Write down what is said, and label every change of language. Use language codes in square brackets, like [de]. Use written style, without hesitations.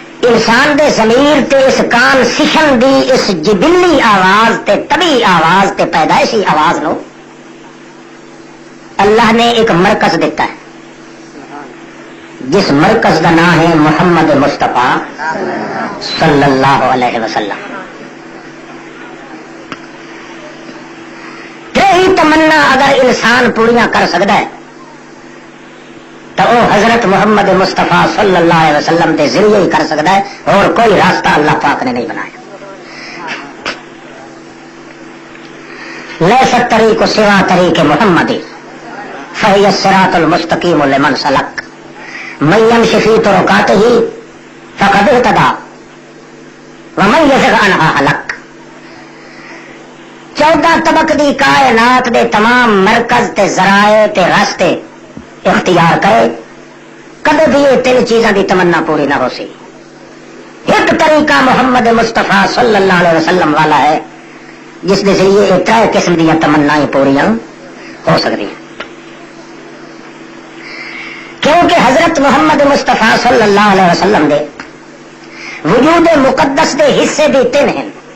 [pa] انسان دے ضمیر تے اس کان سشن دی اس جبلی آواز تے طبی آواز تے پیدائشی آواز نو اللہ نے ایک مرکز دیتا ہے [ur] جس مرکز کا نام ہے محمد مصطفیٰ صلی اللہ علیہ وسلم. یہی تمنا اگر انسان پوریاں کر سکتا ہے تو وہ حضرت محمد مصطفیٰ صلی اللہ علیہ وسلم کے ذریعے ہی کر سکتا ہے، اور کوئی راستہ اللہ پاک نے نہیں بنایا. [ar] لیس الطریق سوا طریق محمد فہی الصراط المستقیم لمن سلک من یمشی فی طرقاتہ فقد اہتدی ومن یزغ عنہا ہلک. [pa] 14 طبق دی کائنات دے تمام مرکز تے ذرائع تے راستے اختیار کرے، کدے بھی یہ 3 چیزاں دی تمنا پوری نہ ہو سی. [ur] ایک طریقہ محمد مصطفیٰ صلی اللہ علیہ وسلم والا ہے جس کے ذریعے یہ 3 قسم دیا تمنائیں پوریاں ہو سکتی ہیں. [pa] کیونکہ حضرت محمد مصطفیٰ صلی اللہ علیہ وسلم دے وجود مقدس دے حصے بھی 3 ہیں.